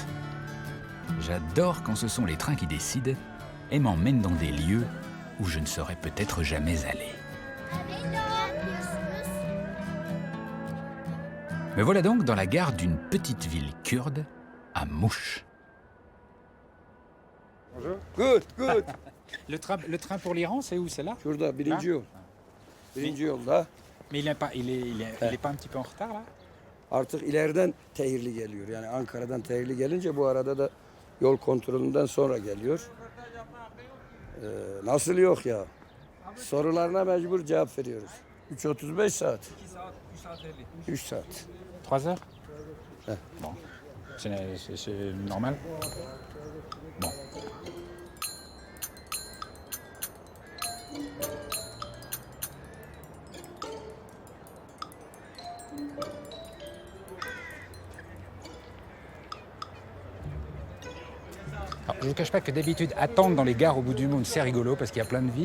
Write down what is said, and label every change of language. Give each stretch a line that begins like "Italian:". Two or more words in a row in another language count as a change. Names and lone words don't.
French: J'adore quand ce sont les trains qui décident et m'emmènent dans des lieux où je ne serais peut-être jamais allé. Me voilà donc dans la gare d'une petite ville kurde, à Mouche. Bonjour. Good. Le train pour l'Iran, c'est où? C'est là?
Turkish: Şurada birinci yol. Birinci yolda.
French: Mais il est pas un petit peu en retard là?
Turkish: Artık ileriden Tehirli geliyor. Yani Ankara'dan Tehirli gelince bu arada da yol kontrolünden sonra geliyor. Nasıl yok ya? Sorularına mecbur cevap veriyoruz. 3.35 saat. 3 saat.
French: 3 heures? Ouais. Bon. C'est normal? Bon. Alors, je ne vous cache pas que d'habitude, attendre dans les gares au bout du monde, c'est rigolo parce qu'il y a plein de vie.